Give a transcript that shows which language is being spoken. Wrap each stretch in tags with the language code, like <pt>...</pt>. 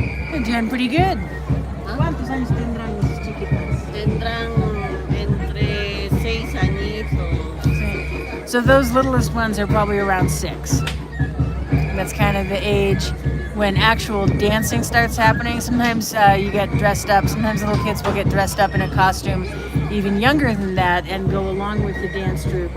<en>They're doing pretty good.</en> <es>¿Cuántos años tendrán los chiquitos? Tendrán entre 6 añitos.</es> <en>So those littlest ones are probably around 6. That's kind of the age when actual dancing starts happening. Sometimes you get dressed up. Sometimes little kids will get dressed up in a costume even younger than that and go along with the dance troupe.</en>